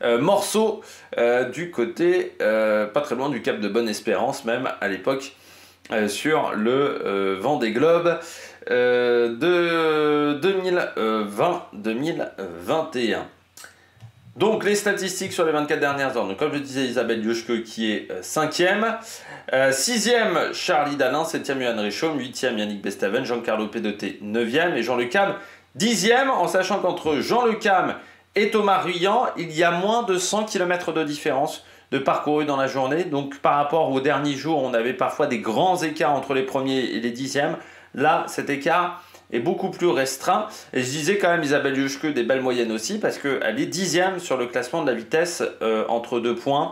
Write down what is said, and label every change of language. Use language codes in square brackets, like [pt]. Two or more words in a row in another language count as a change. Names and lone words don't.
[fr] morceau du côté, pas très loin du Cap de Bonne-Espérance, même à l'époque, sur le Vendée Globe de 2020-2021. Donc les statistiques sur les 24 dernières heures. Donc, comme je disais, Isabelle Yoshke qui est 5e. 6e, Charlie Dalin. 7e, Johan Richomme. 8e, Yannick Bestaven. Giancarlo Pedoté, 9e. Et Jean Le Cam, 10e. En sachant qu'entre Jean Le Cam et Thomas Ruyant, il y a moins de 100 km de différence de parcouru dans la journée. Donc par rapport aux derniers jours, on avait parfois des grands écarts entre les premiers et les 10e. Là, cet écart est beaucoup plus restreint. Et je disais quand même Isabelle Yoshke des belles moyennes aussi, parce qu'elle est 10e sur le classement de la vitesse entre 2 points.